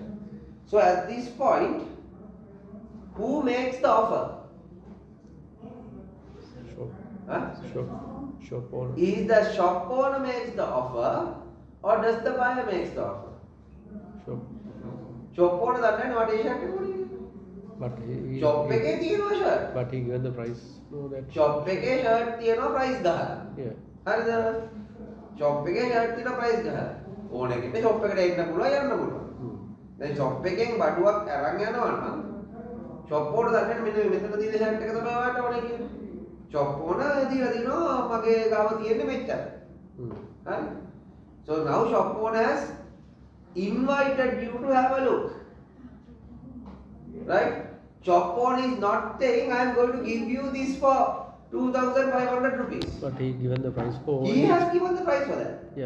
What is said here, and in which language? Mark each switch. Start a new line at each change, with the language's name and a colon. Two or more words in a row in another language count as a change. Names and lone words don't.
English: So at this point, who makes the offer? Shop. Huh? Shop owner. Is the shop owner makes the offer, or does the buyer makes the offer? Shop. Shop owner doesn't know what is shirt. But he
Sinhala: Shop එකේ තියෙනවා shirt.
English: But he given the price. No, that.
Sinhala: Shop එකේ shirt තියෙනවා price ගහලා.
English: Yeah.
Sinhala: හරිද? Shop එකේ shirt තියෙනවා price ගහලා. ඕන කෙනෙක් shop එකට එන්න පුළුවන් යන්න පුළුවන්. දැන් shop එකෙන් බඩුවක් අරන් යනවා නම්
English: shop owner
Sinhala: දන්නේ මෙන්න මෙතන තියෙන shirt එක තමයි ඔයාලට ඕනේ කියලා.
English: Shop owner
Sinhala: දීලා දිනවා මගේ ගාව තියෙන්නේ මෙච්චර. හරි?
English: So now shop owner has invited you to have a look. Right? Shop owner is not saying I am going to give you this for 2,500 rupees. But he given the price for. He has given the price for that. Yeah.